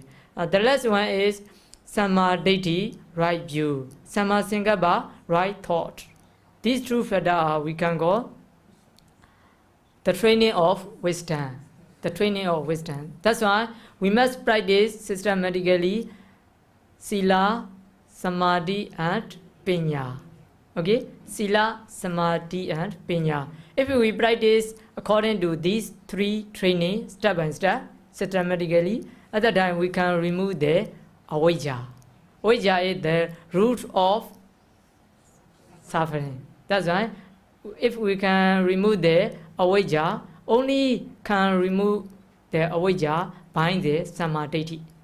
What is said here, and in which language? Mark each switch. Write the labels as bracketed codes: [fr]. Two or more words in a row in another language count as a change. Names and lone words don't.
[en] The last one is Samadhi, right view. [pi] Sama Sankappa, [en] right thought. These 2 factors we can call the training of wisdom. The training of wisdom. That's why we must practice systematically [pi] Sila, Samadhi [en] and Panya. Okay? [pi] Sila, Samadhi [en] and Panya. If we practice according to these 3 training step by step, systematically, at that time we can remove the avijja. Avijja is the root of suffering. That's why if we can remove the avijja, only can remove the avijja by the samadhi.